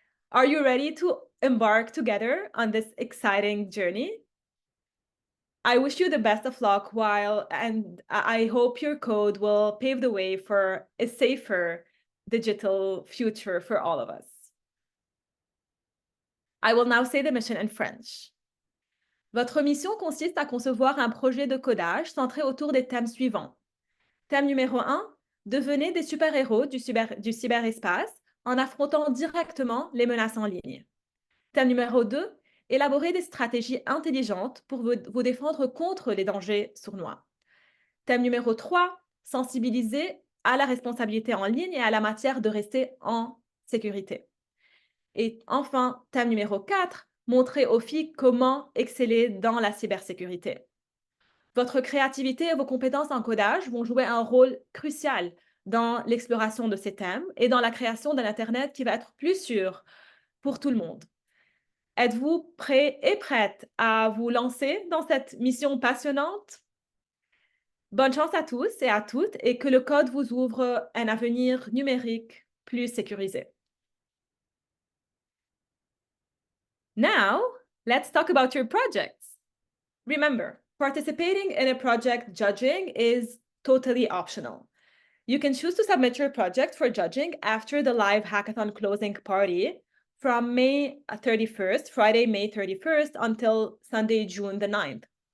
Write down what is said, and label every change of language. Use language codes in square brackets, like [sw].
[en] Are you ready to embark together on this exciting journey? I wish you the best of luck and I hope your code will pave the way for a safer digital future for all of us. I will now say the mission in French. [fr] Votre mission consiste à concevoir un projet de codage centré autour des thèmes suivants. Thème numéro 1, devenez des super-héros du cyberespace en affrontant directement les menaces en ligne. Thème numéro 2, élaborer des stratégies intelligentes pour vous défendre contre les dangers sournois. Thème numéro 3, sensibiliser à la responsabilité en ligne et à la matière de rester en sécurité. Et enfin, thème numéro 4, montrer aux filles comment exceller dans la cybersécurité. Votre créativité et vos compétences en codage vont jouer un rôle crucial dans l'exploration de ces thèmes et dans la création d'un Internet qui va être plus sûr pour tout le monde. Êtes-vous prêts et prêtes à vous lancer dans cette mission passionnante? Bonne chance à tous et à toutes et que le code vous ouvre un avenir numérique plus sécurisé. [en] Now, let's talk about your projects. Remember, participating in a project judging is totally optional. You can choose to submit your project for judging after the live hackathon closing party from May 31st, Friday, May 31st, until Sunday, June the 9th.